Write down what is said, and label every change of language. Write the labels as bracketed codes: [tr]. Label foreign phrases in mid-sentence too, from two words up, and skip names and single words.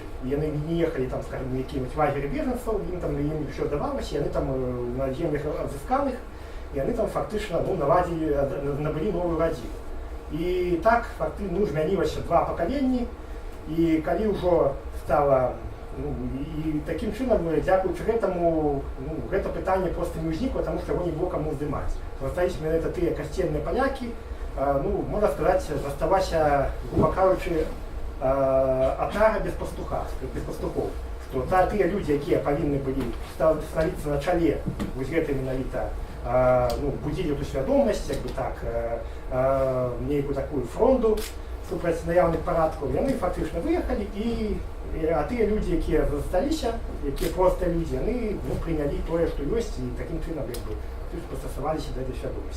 [be] Яны не ехалі там, скажем, на якім-нибудь лагеры беженцаў, ім ўсё давалася, яны там на землях адзысканых, яны там фактычна наладзілі, набылі новую радзіну. І так фактычна змянілася два пакаленні, і калі ўжо стала Ну, і [uk] таким чином, дякуючи [be] гэтаму, ну, гэта пытанне проста не ўзнікла, таму што яго не было каму здымаць. Засталіся менавіта тыя касцельныя палякі, ну, можна сказаць, заставася, грубо кажучы, атара без пастуха, без пастухоў. Што тыя людзі, якія павінны былі становіцца на чале вось гэтай менавіта, ну, будзілі эту свядомасць, як бы так, нейкую такую фронту супраць наяўных парадкаў, яны фактычна выехалі, а тыя людзі, якія засталіся, якія проста людзі, яны, ну, прынялі тое, што ёсць, і такім чынам, як бы, прыстасаваліся да этой свядомасці.